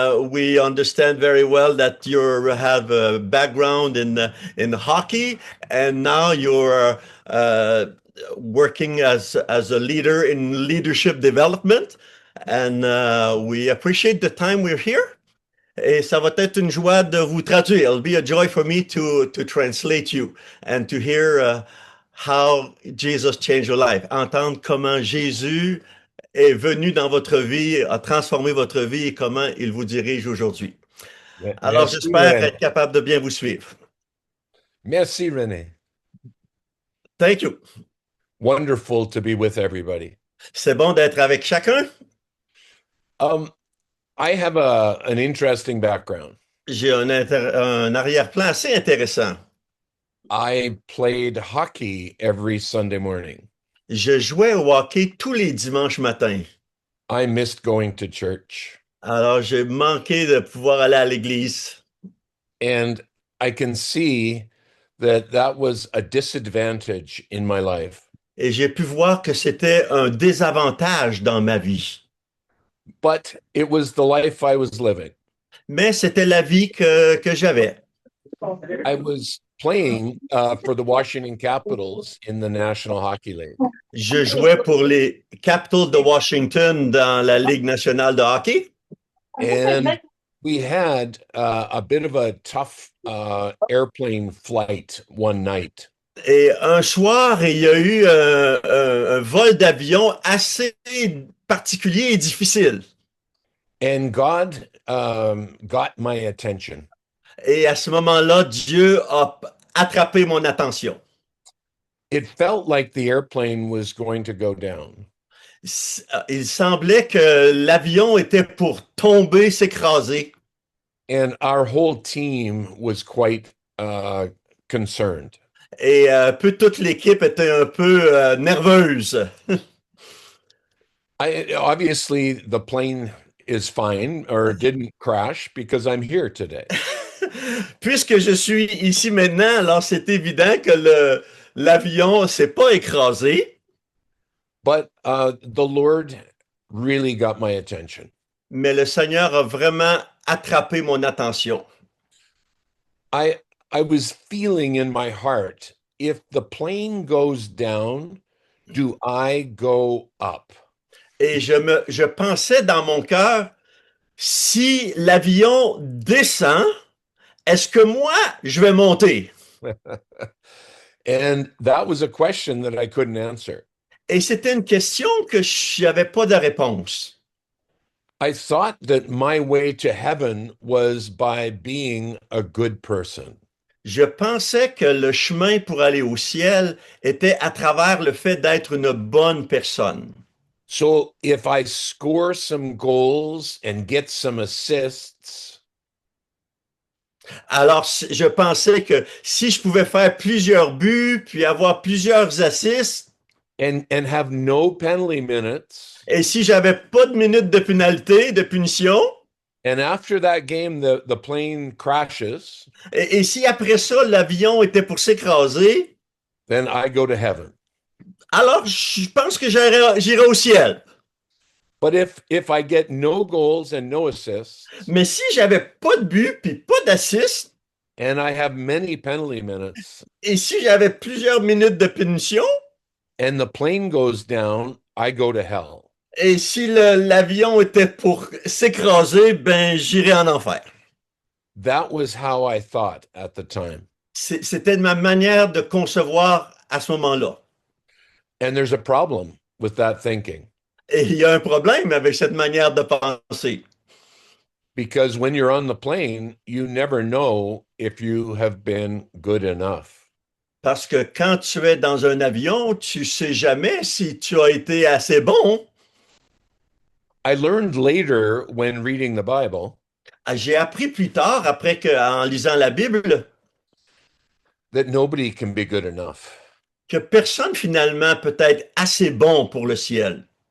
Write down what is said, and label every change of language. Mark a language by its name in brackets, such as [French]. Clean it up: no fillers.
[English] We understand very well that you have a background in hockey, and now you're working as a leader in leadership development. And we appreciate the time we're here. [French] Et ça va être une joie de vous traduire. [English] It'll be a joy for me to translate you and to hear how Jesus changed your life. [French] Entendre comment Jésus est venu dans votre vie, a transformé votre vie et comment il vous dirige aujourd'hui. Alors, Merci, j'espère René. être capable de bien vous suivre. Merci, René. [English] Thank you. Wonderful to be with everybody. [French] C'est bon d'être avec chacun. [English] I have an interesting background. [French] J'ai un arrière-plan assez intéressant. [English] I played hockey every Sunday morning. [French] Je jouais au hockey tous les dimanches matins. [English] I missed going to church. [French] Alors, j'ai manqué de pouvoir aller à l'église. [English] And I can see that was a disadvantage in my life. [French] Et j'ai pu voir que c'était un désavantage dans ma vie. [English] But it was the life I was living. [French] Mais c'était la vie que j'avais. [English] I was playing for the Washington Capitals in the National Hockey League. [French] Je jouais pour les Capitals de Washington dans la Ligue nationale de hockey. [English] And we had a bit of a tough airplane flight one night. [French] Et un soir, il y a eu un vol d'avion assez particulier et difficile. [English] And God got my attention. [French] Et à ce moment-là, Dieu a attrapé mon attention. [English] It felt like the airplane was going to go down. [French] Il semblait que l'avion était pour tomber, s'écraser. [English] And our whole team was quite concerned. [French] Et toute l'équipe était un peu nerveuse. [English] Obviously, the plane is fine or didn't crash because I'm here today. [French] Puisque je suis ici maintenant, alors c'est évident que l'avion s'est pas écrasé. [English] But the Lord really got my attention. [French] Mais le Seigneur a vraiment attrapé mon attention. [English] I was feeling in my heart, if the plane goes down, do I go up? [French] Et je pensais dans mon cœur, si l'avion descend, est-ce que moi, je vais monter? [English] And that was a question that I couldn't answer. [French] Et c'était une question que je n'avais pas de réponse. [English] I thought that my way to heaven was by being a good person. [French] Je pensais que le chemin pour aller au ciel était à travers le fait d'être une bonne personne. [English] So if I score some goals and get some assists, [French] alors je pensais que si je pouvais faire plusieurs buts puis avoir plusieurs assists [English] and have no penalty minutes, [French] et si j'avais pas de minutes de pénalité, de punition, [English] and after that game the plane crashes, [French] et si après ça l'avion était pour s'écraser, [English] then I go to heaven. [French] alors je pense que j'irai au ciel. [English] But if I get no goals and no assists, [French] mais si j'avais pas de but puis pas d'assist, [English] and I have many penalty minutes, [French] et si j'avais plusieurs minutes de punition, [English] and the plane goes down, I go to hell. [French] Et si l'avion était pour s'écraser, ben j'irais en enfer. [English] That was how I thought at the time. [French] C'était ma manière de concevoir à ce moment-là. [English] And there's a problem with that thinking. [French] Et il y a un problème avec cette manière de penser. [English] Because when you're on the plane, you never know if you have been good enough. [French] Parce que quand tu es dans un avion, tu sais jamais si tu as été assez bon. [English] I learned later when reading the Bible. [French] J'ai appris plus tard, en lisant la Bible, [English] that nobody can be good enough. [French] Que personne finalement peut être assez bon pour le ciel.